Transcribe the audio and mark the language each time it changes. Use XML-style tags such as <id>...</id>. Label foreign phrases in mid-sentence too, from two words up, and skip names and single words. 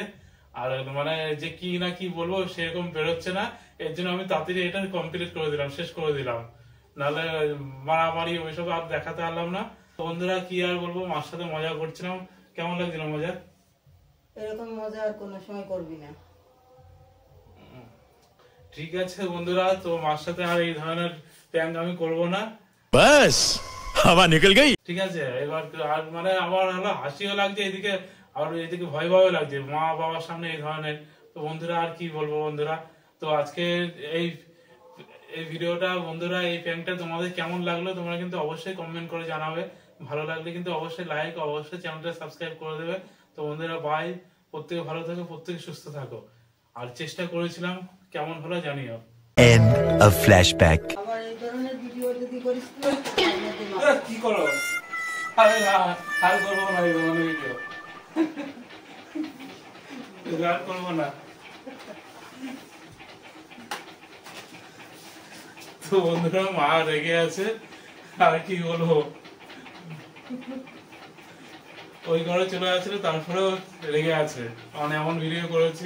<bn>আর মানে যে কি না কি বলবো সেরকম বেরোচ্ছে না, এর জন্য আমি তাড়াতাড়ি এটা কমপ্লিট করে দিলাম, শেষ করে দিলাম, নাহলে মারামারি ওইসব আর দেখাতে পারলাম না। তো বন্ধুরা কি আর বলবো, মার সাথে মজা করছিলাম। কেমন লাগছিল মজা? এরকম মজা আর কোনো সময় করবি না। ঠিক আছে বন্ধুরা, তো মার সাথে আর এই ধরনের প্র্যাঙ্ক আমি করবো না।</bn> <hi>बस हवा निकल गई।</hi> <bn>ঠিক আছে, এবার আর মানে আমার হলো হাসিও লাগছে এদিকে, আর এদিকে ভয় ভয়ও লাগছে মা বাবার সামনে এই ধরনের। তো বন্ধুরা আর কি বলবো বন্ধুরা, তো আজকে এই ভিডিওটা বন্ধুরা, এই প্র্যাঙ্কটা তোমাদের কেমন লাগলো তোমরা কিন্তু অবশ্যই কমেন্ট করে জানাবে। ভালো লাগলে কিন্তু অবশ্যই লাইক, অবশ্যই চ্যানেলটা সাবস্ক্রাইব করে দেবে। তো বন্ধুরা বাই, প্রত্যেকে ভালো থাকো, প্রত্যেকে সুস্থ থাকো। আর চেষ্টা করেছিলাম, কেমন হলো জানিও।</bn> <en>End of flashback.</en> <bn>আবার এই ধরনের ভিডিও যদি করিস তো কি করো? আরে না, আর করবো না এই ধরনের ভিডিও, আর করবো না। তো বন্ধুরা মা রেগে আছে, আর কি বলবো, ওই ঘরে চলে আসছিল তারপরেও রেগে আছে, মানে এমন ভিডিও করেছি।</bn>